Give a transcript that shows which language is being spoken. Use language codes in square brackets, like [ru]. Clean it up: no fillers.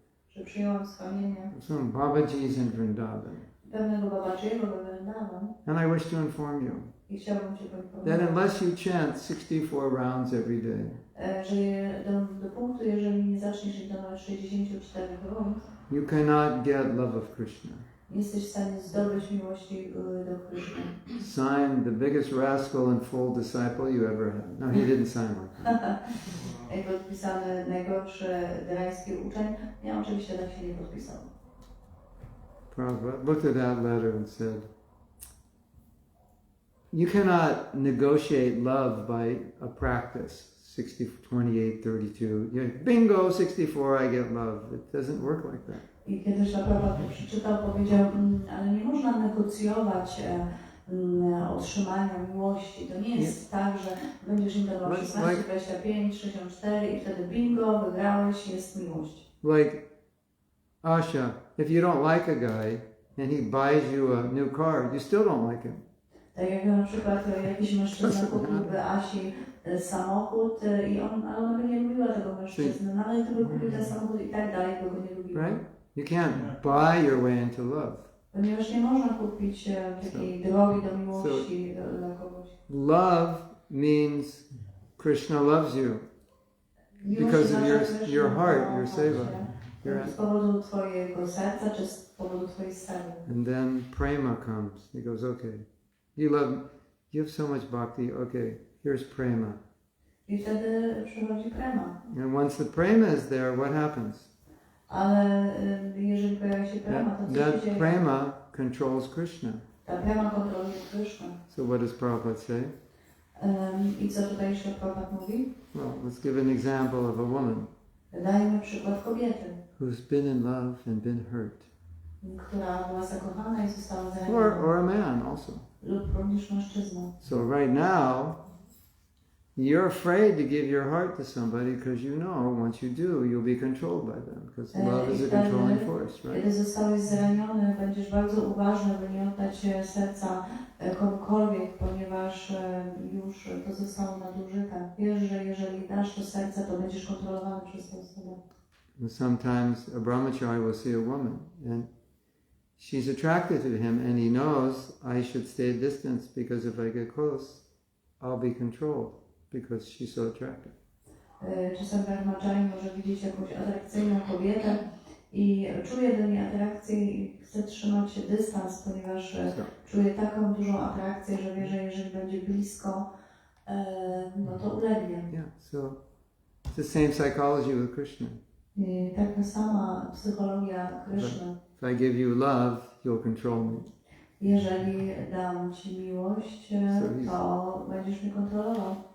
[pl] że przyjąłem schronienie [en] of some Babajis in Vrindavan. [pl] pewnego Babajiego we Vrindavan [en] And I wish to inform you [pl] i chciałbym Cię [en] that [pl] poinformować, [en] unless you chant 64 rounds every day, [pl] że do punktu, jeżeli nie zaczniesz intonować 64 rund, [en] you cannot get love of Krishna. [pl] nie jesteś w stanie zdobyć miłości do Krishna. [en] Signed, the biggest rascal and fool disciple you ever had. No, he didn't sign like that. [pl] Jak podpisany najgorszy drański uczeń, ja oczywiście tak się nie podpisał. [en] Prabhupada looked at that letter and said, you cannot negotiate love by a practice, 28, 32. Bingo, 64, I get love. It doesn't work like that. [pl] I kiedy Prabhupada to przeczytał, powiedział, ale nie można negocjować otrzymania miłości. To nie jest tak, że będziesz intonował 16, 25, 64 i wtedy bingo, wygrałeś, jest miłość. [en] Like, Asha, if you don't like a guy and he buys you a new car, you still don't like him. [pl] Tak jak na przykład jakiś mężczyzna kupiłby Asi samochód ale ona by nie lubiła tego mężczyzny, no ale gdyby kupił ten samochód i tak dalej, to go nie lubiła. [en] Right? You can't buy your way into love. [pl] Ponieważ nie można kupić takiej drogi do miłości dla kogoś. [en] Love means Krishna loves you because of your heart, your seva. [pl] Z powodu twojego serca, czy z powodu twojej sewy. [en] And then prema comes. He goes, okay, you have so much bhakti, okay, here's prema. [pl] I wtedy przychodzi prema. [en] And once the prema is there, what happens? [pl] Ale jeżeli pojawia się prema, to co się [en] That [pl] dzieje? [en] prema controls Krishna. [pl] Ta prema kontroluje Krishna. [en] So what does Prabhupada say? [pl] I co tutaj jeszcze Prabhupada mówi? [en] Well, let's give an example of a woman [pl] Dajmy przykład kobiety, [en] who's been in love and been hurt. [pl] która była zakochana i została zraniona. [en] Or a man also. [pl] Lub również mężczyzna. [en] So right now, you're afraid to give your heart to somebody because you know once you do, you'll be controlled by them because love is a controlling force, right? [pl] Kiedy zostałeś zraniony, będziesz bardzo uważny, by nie oddać serca komukolwiek, ponieważ już to zostało nadużyte. Wiesz, że jeżeli dasz to serce, to będziesz kontrolowany przez tę osobę. [en] Sometimes a brahmachari will see a woman and she's attracted to him and he knows I should stay a distance because if I get close, I'll be controlled because she's so attractive. [pl] Czasem brahmachari może widzieć jakąś atrakcyjną kobietę i czuje do niej atrakcję i chce trzymać dystans, ponieważ czuje taką dużą atrakcję, że wie, że jeżeli będzie blisko, no to ulegnie. [en] Yeah, so it's the same psychology with Krishna. [pl] I taka sama psychologia Kryszny. [en] If I give you love, you'll control me. [pl] Jeżeli dam Ci miłość, to będziesz mnie kontrolował.